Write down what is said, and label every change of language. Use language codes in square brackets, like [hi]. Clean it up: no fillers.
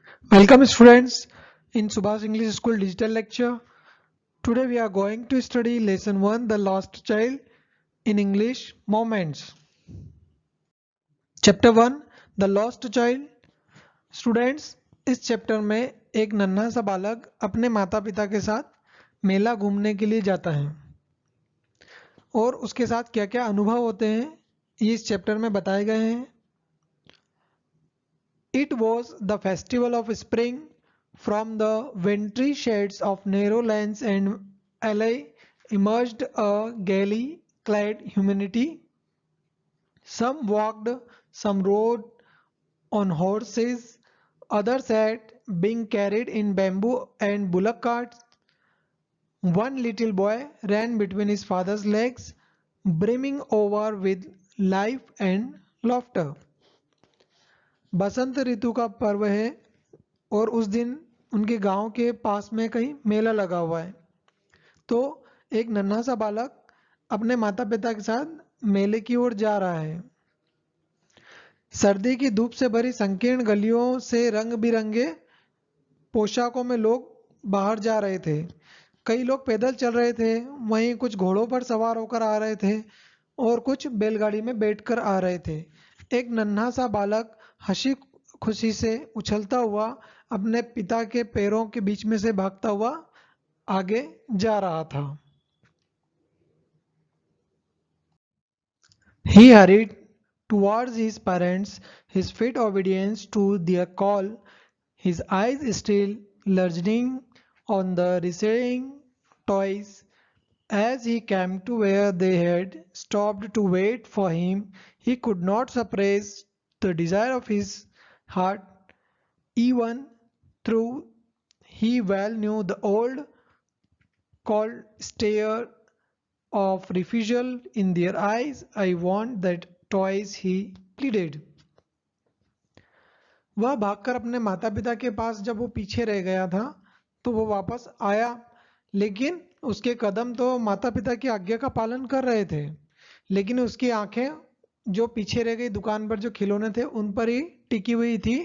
[en] Welcome students in Subhas English School digital lecture. Today we are going to study lesson 1 The Lost Child in English Moments. Chapter 1 The Lost Child. [hi] Students, इस chapter में एक नन्हा सा बालक अपने माता पिता के साथ मेला घूमने के लिए जाता है और उसके साथ क्या क्या अनुभव होते हैं ये इस चैप्टर में बताए गए हैं. [en] It was the festival of spring. From the wintry shades of narrow lanes and alleys emerged a gaily clad humanity. Some walked, some rode on horses, others sat, being carried in bamboo and bullock carts. One little boy ran between his father's legs, brimming over with life and laughter. [hi] बसंत ऋतु का पर्व है और उस दिन उनके गांव के पास में कहीं मेला लगा हुआ है. तो एक नन्हा सा बालक अपने माता पिता के साथ मेले की ओर जा रहा है. सर्दी की धूप से भरी संकीर्ण गलियों से रंग बिरंगे पोशाकों में लोग बाहर जा रहे थे. कई लोग पैदल चल रहे थे, वहीं कुछ घोड़ों पर सवार होकर आ रहे थे और कुछ बैलगाड़ी में बैठकर आ रहे थे. एक नन्हा सा बालक हंसी खुशी से उछलता हुआ अपने पिता के पैरों के बीच में से भागता हुआ आगे जा रहा था. [en] He hurried towards his parents, his feet obedience to their call, his eyes still lurching on the receding toys. As he came to where they had stopped to wait for him, he could not suppress the desire of his heart, even though he well knew the old cold stare of refusal in their eyes. I want that toys, he pleaded. [hi] वह भागकर अपने माता पिता के पास जब वो पीछे रह गया था तो वो वापस आया, लेकिन उसके कदम तो माता पिता की आज्ञा का पालन कर रहे थे, लेकिन उसकी आंखें जो पीछे रह गई दुकान पर जो खिलौने थे उन पर ही टिकी हुई थी.